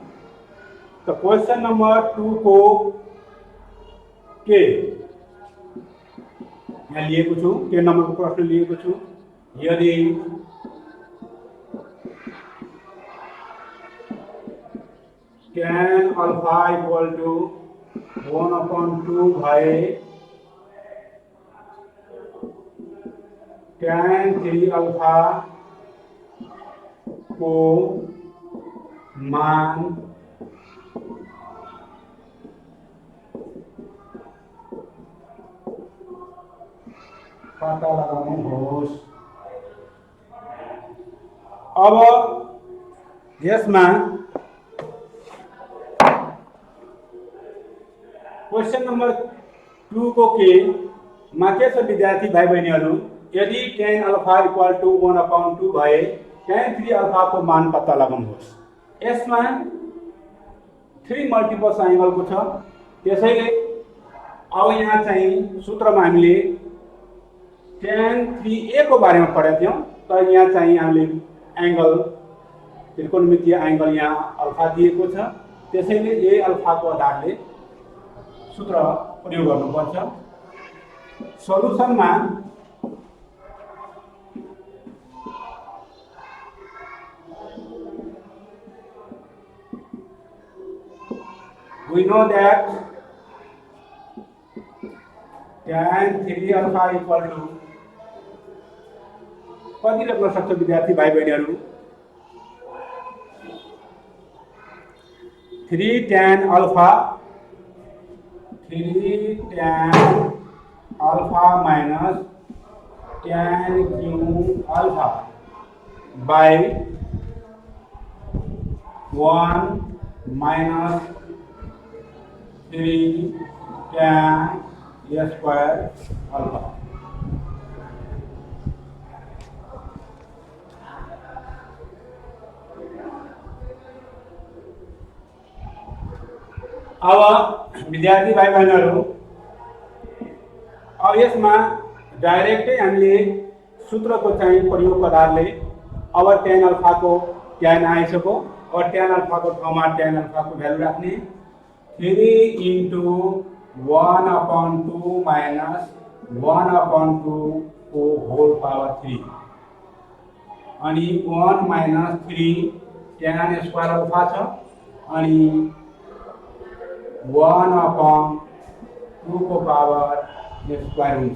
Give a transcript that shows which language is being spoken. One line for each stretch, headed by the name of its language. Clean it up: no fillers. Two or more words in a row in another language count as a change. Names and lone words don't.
Nepali: तो
English: question number 2
Nepali: को के यहाँ लिएको छु, के नम्बरको प्रश्न लिएको छु। यदि tan अल्फा
English: equal to
Nepali: 1/2 भए tan 3 अल्फा को मान पता लगाउनुहोस्। अब यसमा
English: question number 2
Nepali: को के मा के छ विद्यार्थी भाइ बहिनीहरू, यदि tan अल्फा
English: equal to
Nepali: 1/2 भए tan 3 अल्फा को मान पत्ता लगाउनुहोस्। यसमा 3 मल्टिपल्स एंगलको छ, त्यसैले अब यहाँ चाहिँ सूत्रमा हामीले tan 3a को बारेमा पढेका थियौं, तर यहाँ चाहिँ हामीले एंगल त्रिकोणमितीय एंगल यहाँ अल्फा दिएको छ, त्यसैले a अल्फा को आधारले सूत्र प्रयोग गर्नुपर्छ। सल्युसनमा
English: we know that tan 3 alpha equal to
Nepali: कति लेख्न सक्छ विद्यार्थी भाइ बहिनीहरू?
English: 3 tan alpha minus tan cube alpha by 1 minus 3 tan square alpha.
Nepali: अब विद्यार्थी भाइ बहिनीहरू, अब यसमा डाइरेक्टै हामीले सूत्रको चाहिँ प्रयोग आधारले अब tan अल्फा को tan आइसक्यो, और tan अल्फा को ठाउँमा tan अल्फा को भ्यालु राख्ने 3 into 1/2 माइनस 1/2 को
English: whole power 3
Nepali: अनि 1
English: minus 3 tan square alpha
Nepali: छ अनि 1/2 को
English: power square
Nepali: हुन्छ।